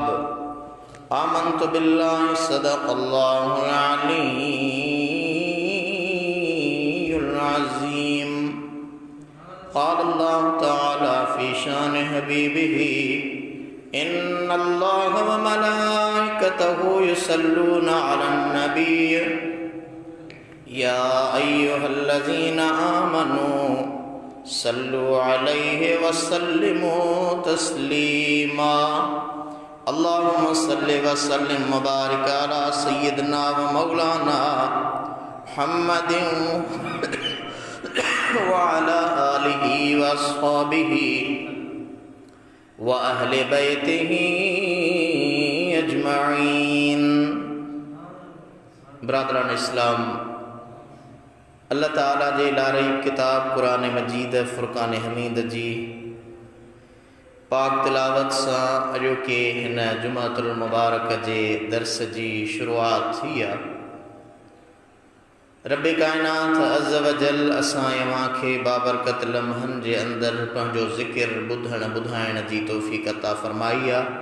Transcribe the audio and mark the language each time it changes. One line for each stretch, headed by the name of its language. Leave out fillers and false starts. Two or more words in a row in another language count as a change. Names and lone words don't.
Arabic: آمنت بالله صدق الله العلي العظيم. قال الله تعالى في شأن حبيبه إن الله وملائكته يصلون على النبي يا أيها الذين آمنوا صلوا عليه وسلموا تسليما. اللهم صل وسلم وبارك على سيدنا ومولانا محمد وعلى آله وأصحابه وأهل بيته أجمعين.
Sindhi: बरादरान इस्लाम, अल्लाह ताला जे लारी किताब कुरान मजीद फ़ुरक़ान हमीद जी पाक तिलावत सां अॼोके हिन जुमातुल मुबारक जे दर्स जी शुरूआत थी आहे। रब्बे कायनात
Arabic: عز وجل
Sindhi: असां खे बाबरकत लम्हनि जे अंदरि पंहिंजो ज़िक्र ॿुधण ॿुधाइण जी तौफ़ीक़ अता फ़रमाई आहे।